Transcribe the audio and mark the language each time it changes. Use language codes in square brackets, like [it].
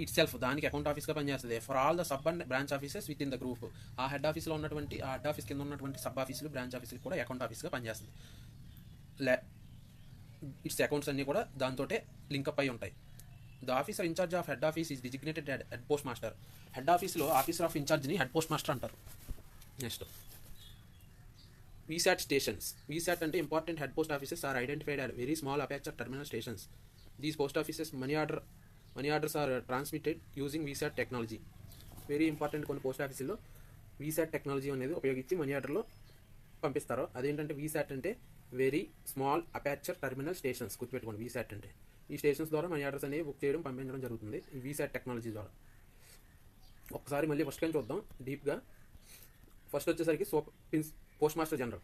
[te] It self, దానికి account ఆఫీస్గా పనిచేస్తుంది. [en] for all the sub and branch offices within the group, [te] ఆ head ఆఫీస్లో ఉన్నటువంటి, ఆ హెడ్ ఆఫీస్ కింద ఉన్నటువంటి సబ్ ఆఫీసులు, బ్రాంచ్ ఆఫీసులు కూడా అకౌంట్ ఆఫీస్గా పనిచేస్తుంది. ఇట్స్ అకౌంట్స్ అన్నీ కూడా దాంతో లింకప్ అయి ఉంటాయి. [en] The officer in charge of head office is designated head postmaster. [te] Head ఆఫీస్లో officer of ఇన్ఛార్జ్ని head post master అంటారు. [en] VSAT stations. VSAT అంటే important head post offices are identified as very small aperture terminal stations. These post offices money orders are transmitted using VSAT technology. [te] Very important కొన్ని post ఆఫీసుల్లో VSAT technology అనేది ఉపయోగించి money ఆర్డర్లో పంపిస్తారు. అదేంటంటే VSAT అంటే very small aperture terminal stations. గుర్తుపెట్టుకోండి, VSAT అంటే ఈ స్టేషన్స్ ద్వారా మనీ ఆర్డర్స్ అనేవి బుక్ చేయడం, పంపించడం జరుగుతుంది ఈ వీసాట్ టెక్నాలజీ ద్వారా. ఒకసారి మళ్ళీ ఫస్ట్ కానీ చూద్దాం డీప్గా. ఫస్ట్ వచ్చేసరికి పోస్ట్ మాస్టర్ జనరల్.